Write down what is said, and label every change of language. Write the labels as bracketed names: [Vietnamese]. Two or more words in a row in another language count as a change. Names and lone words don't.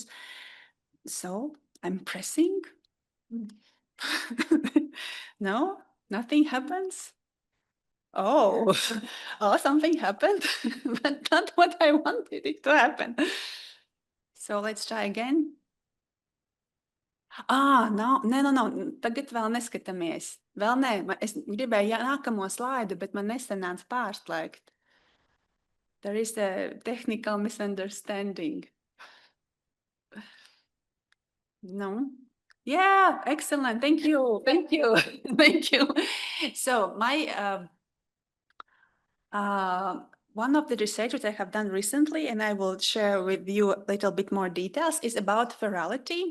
[English] So I'm pressing. No, nothing happens. Oh, oh, something happened, but not what I wanted it to happen. So let's try again. [Latvian] Nē, tagad vēl neskatāmies. Vēl nē, es gribēju nākamo slaidu, bet man nesanāca pārslēgt. [English] There is a technical misunderstanding. No? Yeah, excellent. Thank you. Thank you. Thank you. So my one of the research I have done recently, and I will share with you a little bit more details, is about ferality.